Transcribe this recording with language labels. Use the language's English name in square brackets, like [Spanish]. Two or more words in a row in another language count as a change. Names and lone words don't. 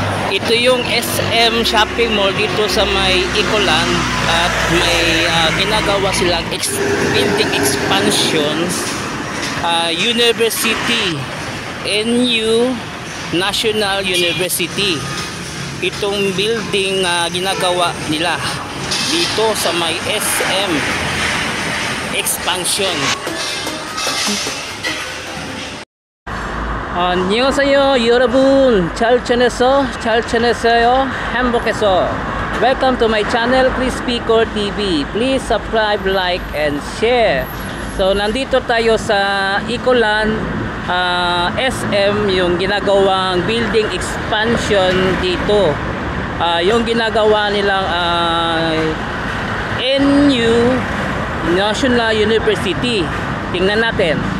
[Filipino] Ito yung SM Shopping Mall dito sa may Ecoland at may ginagawa silang [English] building expansion. [Filipino] University, NU National University. Itong building ginagawa nila dito sa may SM expansion. [Korean] 안녕하세요 여러분, 잘 지냈어? 잘 지냈어요? 행복했어? [English] Welcome to my channel, Chris Picor TV. Please subscribe, like, and share. [Filipino] So nandito tayo sa Ecoland SM, yung ginagawang [English] building expansion [Filipino] dito. Yung ginagawa nilang NU National University. Tingnan natin.